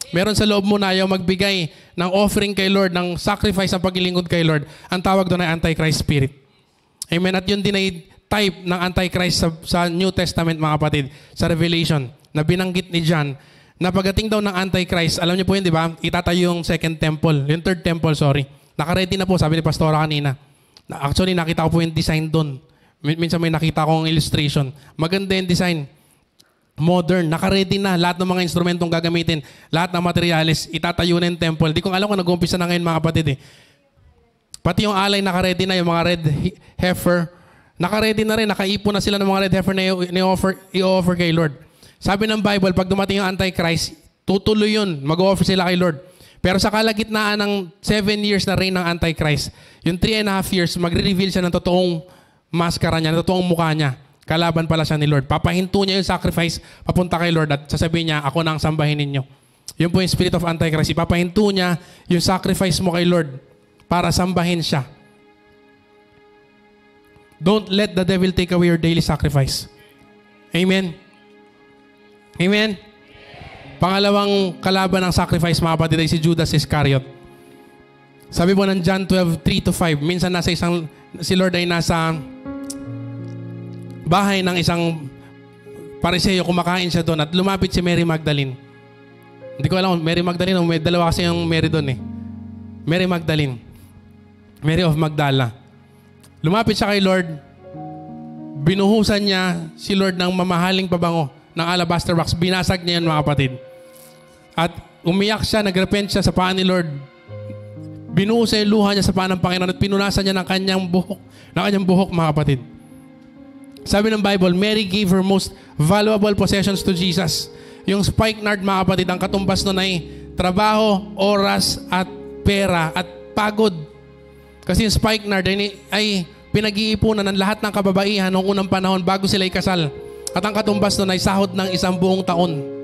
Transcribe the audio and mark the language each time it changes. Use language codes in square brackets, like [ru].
[tl] Meron sa loob mo na ayaw magbigay ng offering kay Lord, ng sacrifice ng paglilingkod kay Lord, ang tawag doon ay Antichrist spirit. Amen. At yun din ay type ng Antichrist sa New Testament mga kapatid, sa Revelation, na binanggit ni John, na pagdating daw ng Antichrist, alam niyo po yun, di ba? Itatayo yung second temple, yung third temple, sorry. Nakaready na po, sabi ni Pastora kanina. Actually, nakita ko po yung design doon. Minsan may nakita akong illustration. Maganda yung design. Modern, naka-ready na. Lahat ng mga instrumentong gagamitin, lahat ng materials, itatayo na yung temple. Di ko alam kung nag-umpisa na ngayon mga kapatid eh. Pati yung alay naka-ready na, yung mga red heifer. Naka-ready na rin, nakaipon na sila ng mga red heifer na i-offer kay Lord. Sabi ng Bible, pag dumating yung Antichrist, tutuloy yun, mag-offer sila kay Lord. Pero sa kalagitnaan ng 7 years na reign ng Antichrist, yung 3.5 years, magre-reveal siya ng totoong maskara niya, ng totoong mukha niya. Kalaban pala siya ni Lord. Papahinto niya yung sacrifice, papunta kay Lord at sasabihin niya, ako na ang sambahin ninyo. Yun po yung spirit of Antichrist. Ipapahinto niya yung sacrifice mo kay Lord para sambahin siya. [en] Don't let the devil take away your daily sacrifice. Amen? Amen? [tl] Pangalawang kalaban ng sacrifice, mga kapatid, ay si Judas Iscariot. Sabi po ng John 12:3-5, minsan si Lord ay nasa bahay ng isang Pariseo, kumakain siya doon at lumapit si Mary Magdalene. Hindi ko alam, Mary Magdalene, may dalawa kasi yung Mary doon eh. Mary Magdalene. Mary of Magdala. Lumapit siya kay Lord. Binuhusan niya si Lord ng mamahaling pabango ng alabaster box. Binasag niya yan mga kapatid. At umiyak siya, nagrepent siya sa paan ni Lord. Binuhusan yung luha niya sa paan ng Panginoon at pinunasan niya ng kanyang buhok mga kapatid. Sabi ng Bible, [en] Mary gave her most valuable possessions to Jesus. [tl] Yung spikenard, mga kapatid, ang katumbas nun ay trabaho, oras, at pera, at pagod. Kasi yung spikenard ay pinag-iipunan ng lahat ng kababaihan noong unang panahon bago sila ikasal. At ang katumbas nun ay sahod ng 1 buong taon.